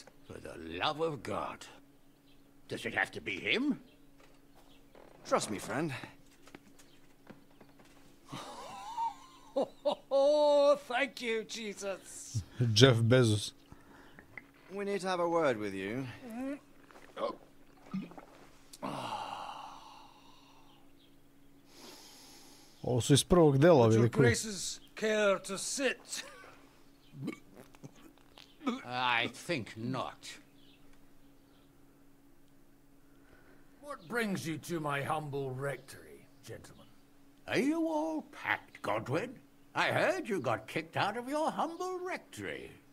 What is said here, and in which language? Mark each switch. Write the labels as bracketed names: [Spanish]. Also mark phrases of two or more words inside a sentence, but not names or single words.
[English] For the love of God. Does it have to be him? Trust me, friend. Oh, thank you, Jesus. Jeff Bezos. We need to have a word with you. [Serbian] Ovo su iz prvog dela, [English] Would your [Serbian] veliko. [English] graces care to sit? I think not. What brings you to my humble rectory, gentlemen? Are you all packed, Godwin? I heard you got kicked out of your humble rectory.